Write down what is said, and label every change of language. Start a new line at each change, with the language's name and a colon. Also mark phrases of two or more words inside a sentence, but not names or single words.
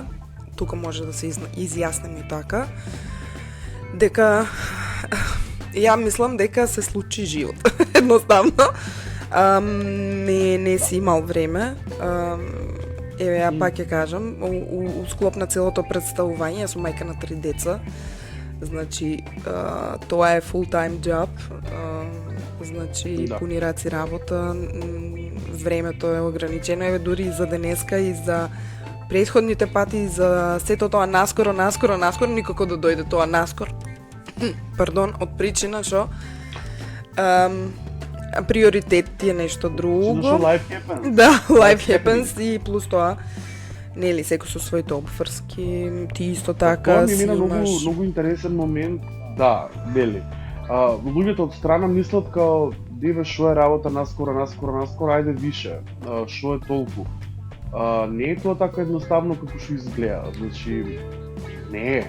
Macedonian: Тука може да се изјаснеме и така. Дека ја мислам дека се случи живот. Едноставно. Не си имал време. Еве, ја пак ќе кажам, у склоп на целото представување, јас сум мајка на 3 деца. Значи, тоа е
English: full time job.
Macedonian: Значи, пуни раци работа, времето е ограничено, еве дури и за денеска и за претходните пати, и за сето тоа наскоро, никако да дојде тоа наскоро. Пардон, од причина што приоритет ти е нешто друго.
English: Life happens.
Macedonian: Да,
English: life happens
Macedonian: и плюс тоа, нели, секој со своите обврски, ти исто така си имаш... Тоа ми мина многу интересен момент, да, нели. Луѓето од страна мислат као, деве, шо е работа наскоро, ајде више, шо е толку. Не е тоа така едноставно како што изгледа, значи, не е.